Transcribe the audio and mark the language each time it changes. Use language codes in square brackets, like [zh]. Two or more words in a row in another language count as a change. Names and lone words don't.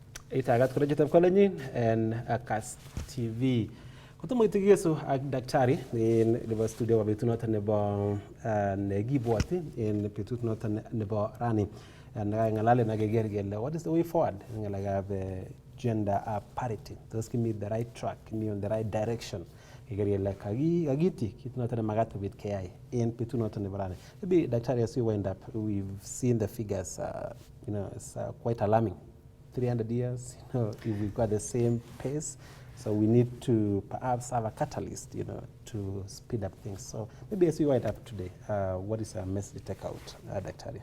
[kln] itagat ko jitam kolonyin en Kass TV. Kutomo itigeso ak daktari [en] in the studio [kln] wa betut noton nebo negibwoti in betut noton nebo rani. Ngalale nageger gele [en] what is the way forward [kln] in ngalekab [en] gender parity. Those give me the right track, me on the right direction. [kln] Gele kagiti kit noton magat kobit KI in betut noton nebo rani. [en] Maybe daktari, as we wind up, we've seen the figures, it's quite alarming. 300 years, if we've got the same pace, so we need to perhaps have a catalyst, to speed up things. So maybe as we wind up today, what is our message to take out, Daktari?